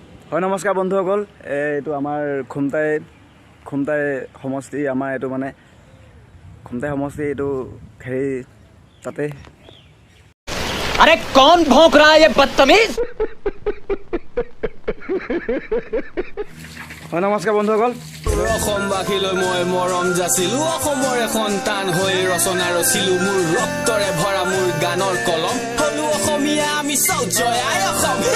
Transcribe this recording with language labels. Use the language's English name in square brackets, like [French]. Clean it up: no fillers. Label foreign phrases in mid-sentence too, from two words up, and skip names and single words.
[Assamese] হয় নমস্কাৰ বন্ধুসকল, এইটো আমাৰ খুমটাই সমষ্টি, আমাৰ এইটো মানে খুমটাই সমষ্টি, এইটো হেৰি তাতে। [Hindi] अरे कौन भौंक रहा है ये बदतमीज? [Assamese] হয় নমস্কাৰ বন্ধুসকল, অসমবাসীলৈ মই মৰম যাচিলো, অসমৰে সন্তান হৈ ৰচনা ৰচিলো, মোৰ ৰক্তৰে ভৰা মোৰ গানৰ কলম, হলো অসমীয়া আমি চব জয় আই অসম।